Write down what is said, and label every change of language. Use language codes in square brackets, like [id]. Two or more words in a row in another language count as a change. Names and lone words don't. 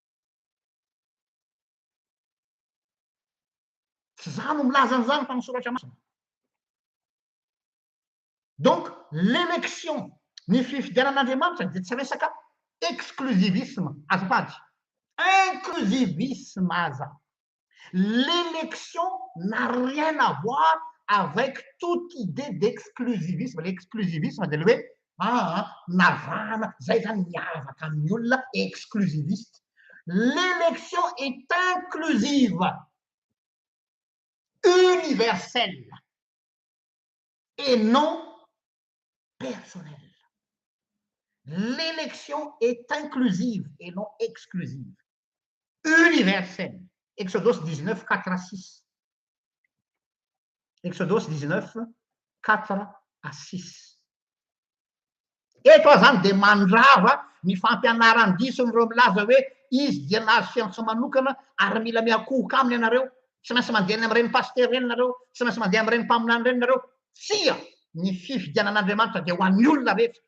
[mg] Tsy za no milaza an'izany fa ny soratra masina. [fr] Donc l'élection, [mg] ny fifidianan'Andriamanitra dia tsy resaka exclusivisme, azafady. Inclusivisme aza. [fr] L'élection n'a rien à voir avec toute idée d'exclusivisme. [mg] L'exclusivisme dia le hoe navana zay zany miavaka amin'ny olona exclusiviste. [fr] L'élection est inclusive, universelle et non personnelle. L'élection est inclusive et non exclusive, universelle. Exodus 19, 4 à 6. Exodus 19, 4 à 6. [mg] Eto zany dia mandrava ny fampianarany dison'ireo milaza hoe izy dia nahazo fiantso manokana ary mila miakohoka aminy ianareo. Tsy maintsy mandeha any amin'ireny paster reny nareo, tsy maintsy mandeha amin'ireny mpaminany reny nareo. Tsia ny fifidianan'Andriamanitra dia ho an'ny olona rehetra.